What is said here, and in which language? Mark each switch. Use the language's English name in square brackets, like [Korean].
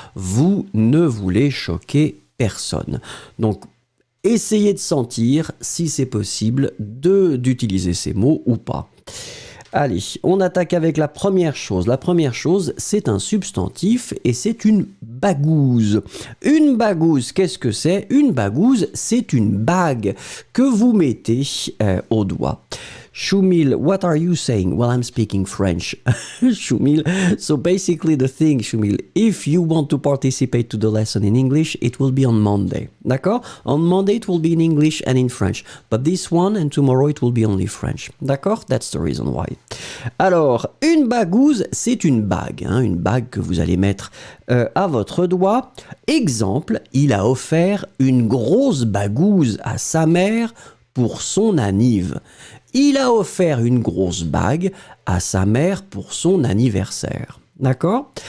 [French] Vous ne voulez choquer personne. Donc, essayez de sentir si c'est possible d'utiliser ces mots ou pas. Allez, on attaque avec la première chose. La première chose, c'est un substantif et c'est une bagouze. Une bagouze, qu'est-ce que c'est? Une bagouze, c'est une bague que vous mettez au doigt. [English] Shumil, what are you saying? Well, I'm speaking French. Shumil, so basically the thing, Shumil, if you want to participate to the lesson in English, it will be on Monday. [French] D'accord? [English] On Monday, it will be in English and in French. But this one and tomorrow, it will be only French. [French] D'accord? [English] That's the reason why. [French] Alors, une bagouze, c'est une bague que vous allez mettre à votre doigt. Exemple, il a offert une grosse bagouze à sa mère pour son anniv. Il a offert une grosse bague à sa mère pour son anniversaire. D'accord?